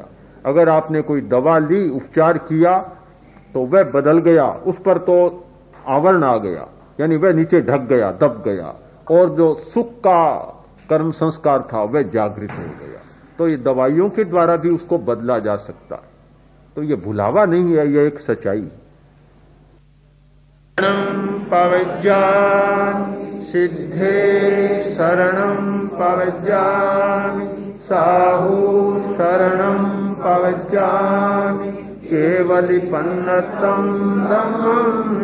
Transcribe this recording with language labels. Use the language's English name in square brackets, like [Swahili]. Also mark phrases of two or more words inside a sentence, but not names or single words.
[Hindi] अगर आपने कोई दवा ली, उपचार किया, तो वह बदल गया, उस पर तो आवरण आ गया, यानी वह नीचे ढक गया, दब गया, और जो सुख का कर्म संस्कार था वह जागृत हो गया। तो ये दवाइयों के द्वारा भी उसको बदला जा सकता है। तो ये भुलावा नहीं है, यह एक सच्चाई है। [Prakrit languages] पवज्जामि सिद्धे शरणं पवज्जामि साहू शरणं पवज्जामि केवलिपन्नतं धम्मं